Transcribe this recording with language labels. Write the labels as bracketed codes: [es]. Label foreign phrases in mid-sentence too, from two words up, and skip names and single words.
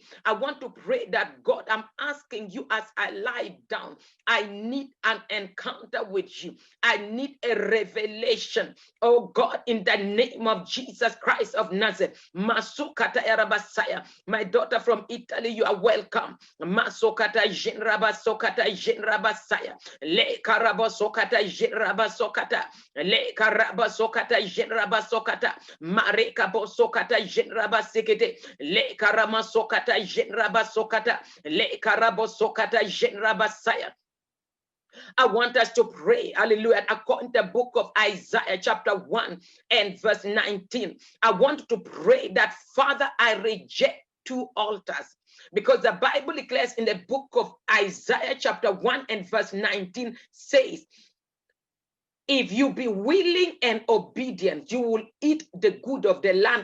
[en] I want to pray that, God, I'm asking you as I lie down, I need an encounter with you. I need a revelation, oh God, in the name of Jesus Christ of Nazareth. Masukata Yarabasaya, my daughter from Italy, you are welcome. Masokata jenraba sokata jenraba saya. Le karaba sokata jenraba sokata. Le karaba sokata jenraba sokata. Mareka bo sokata jenraba sekete. Le karama sokata jenraba sokata. Le karabo sokata jenraba saya. I want us to pray, hallelujah, according to the book of Isaiah chapter 1 and verse 19. I want to pray that, Father, I reject 2 altars, because the Bible declares in the book of Isaiah chapter 1 and verse 19 says, if you be willing and obedient, you will eat the good of the land.